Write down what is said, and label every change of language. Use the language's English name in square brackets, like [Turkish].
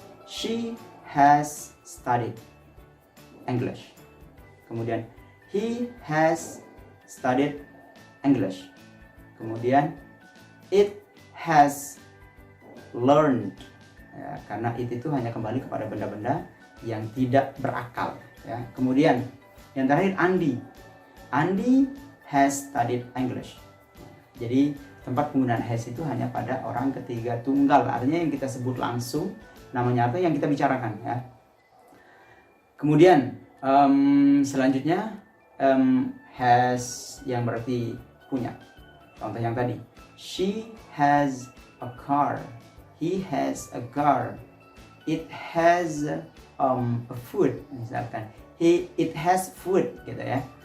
[English] She has studied English. [Indonesian] Kemudian [English] he has studied English. [Indonesian] Kemudian [English] it has learned. [Indonesian] Ya, karena it itu hanya kembali kepada benda-benda yang tidak berakal, ya. Kemudian yang terakhir Andi. [English] Andi has studied English. [Indonesian] Jadi tempat penggunaan has itu hanya pada orang ketiga tunggal, artinya yang kita sebut langsung namanya atau yang kita bicarakan, ya. Kemudian selanjutnya has yang berarti punya. Contoh yang tadi, [English] she has a car, he has a car, it has a food [Indonesian] misalkan, [English] it has food [Indonesian] gitu, ya.